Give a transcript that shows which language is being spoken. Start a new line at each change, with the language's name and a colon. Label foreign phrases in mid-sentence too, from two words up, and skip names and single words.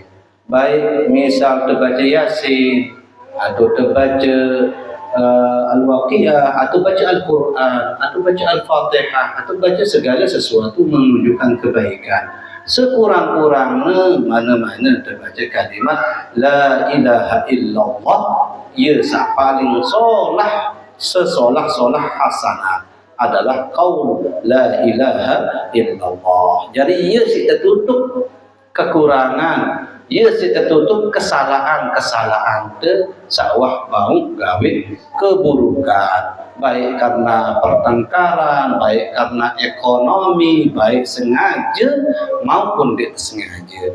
Indonesian: Baik misal terbaca Yasin atau terbaca Al-Waqiah atau baca Al-Quran atau baca Al-Fatihah atau baca segala sesuatu menunjukkan kebaikan. Sekurang-kurangnya mana-mana terbaca kalimat
Arabic: La ilaha illallah,
Indonesian: ia paling sesolah-solah hasanat adalah
Arabic: qaul La ilaha illallah.
Indonesian: Jadi ia tertutup kekurangan, ia tertutup kesalahan-kesalahan
Sasak: sawah mau gawe
Indonesian: keburukan, baik karena pertengkaran, baik karena ekonomi, baik sengaja maupun tidak sengaja.